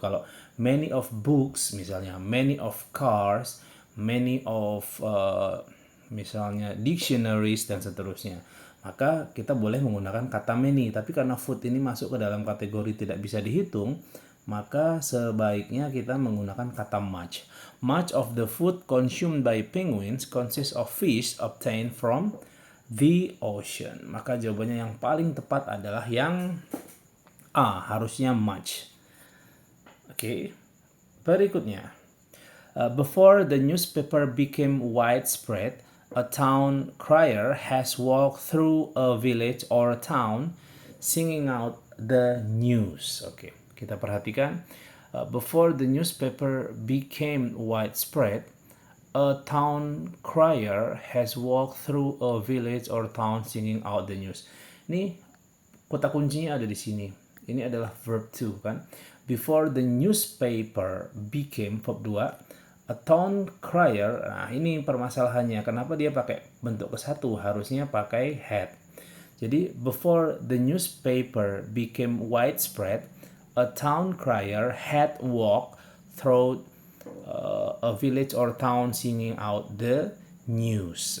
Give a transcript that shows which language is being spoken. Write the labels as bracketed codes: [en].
[en] Kalau many of books misalnya, many of cars, many of misalnya dictionaries dan seterusnya. [id] Maka kita boleh menggunakan kata many. Tapi karena food ini masuk ke dalam kategori tidak bisa dihitung, maka sebaiknya kita menggunakan kata much. [en] Much of the food consumed by penguins consists of fish obtained from the ocean. [id] Maka jawabannya yang paling tepat adalah yang A, harusnya much. Oke. Berikutnya. [en] Before the newspaper became widespread, a town crier has walked through a village or a town singing out the news. Oke, kita perhatikan. Before the newspaper became widespread, a town crier has walked through a village or town singing out the news. [id] Ini kata kuncinya ada di sini. Ini adalah verb to kan. [en] Before the newspaper became, verb 2, a town crier. [id] Nah, ini permasalahannya. Kenapa dia pakai bentuk ke-1? [en] Harusnya pakai had. Jadi before the newspaper became widespread, a town crier had walked through a village or town singing out the news.